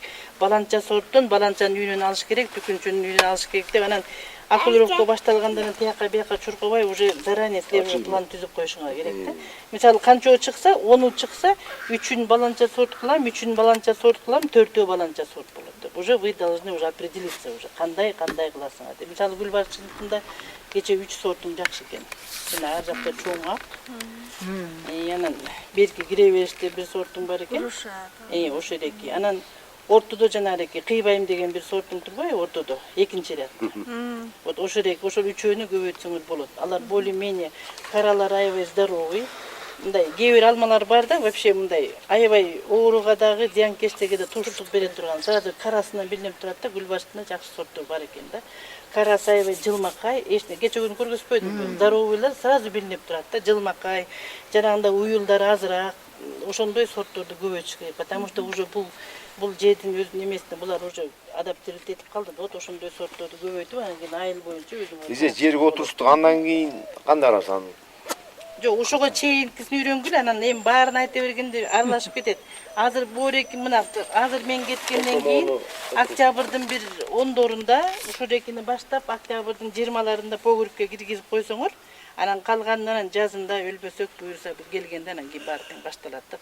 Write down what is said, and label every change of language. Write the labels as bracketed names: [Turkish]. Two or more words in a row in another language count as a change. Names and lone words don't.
[Kyrgyz] Баланча сорттон баланчанын үйүнөн алыш керек, түкүнчүнүн үйүнөн алыш керек деп анан акулировка башталгандан тияка бияка чуркабай [Russian] уже заранее [Kyrgyz] силер план түзүп коюшуңар керек да. Мисалы канчоо чыкса, 10 чыкса, 3-ün баланча сорт кылам, 3-ün баланча сорт кылам, 4-өө баланча сорт болот деп. [Russian] Уже вы должны уже определиться уже [Kyrgyz] кандай кыласыңар деп. Мисалы гүлбарчыныкында кече 3 сортун жакшы экен. Мына ар жакта чоң ак. Анан берки кире бериште бир сортун бар экен. Ошо эреки. Анан ортодо жанагы кыйбайым деген бир сортун турбайбы ортодо, экинчи ряд. Вот ошо эреки, ошол үчөөнү көбөйтсөңөр болот. Алар более-менее каралар аябай здоровый. Мындай кээ бир алмалар бар да, вообще мындай аябай ооруга дагы, зыянкечтиге да туруштук бере турган. Сразу карасынан билинип турат да, гүлбарчында жакшы сорттор бар экен да. Карасы аябай жылмакай, эчне кече күнү көргөзбөдүмбү? Здоровыйлар сразу билинип турат да, жылмакай, жанагындай уюлдар азыраак, ошондой сортторду көбөйтүш керек, [Russian] потому что уже [Kyrgyz] бул жердин өзүнүн эмесине булар [Russian] уже адаптировать [Kyrgyz] этип калды. Вот ошондой сортторду көбөйтүп, анан кийин айыл боюнча өзүңөр. Бизе жерге отуруштук, андан кийин кандай арасан? Жок, ошого чейинкисин үйрөнгүл, анан эми баарын айта бергенде аралашып кетет. Азыр бореки мына, азыр мен кеткенден кийин октябрдын бир 10-дорунда, ушурекини баштап октябрдын 20-ларында погребке киргизип койсоңор, анан калганын анан жазында өлбөсөк буюрса келгенде анан кийин баардыгы башталат да.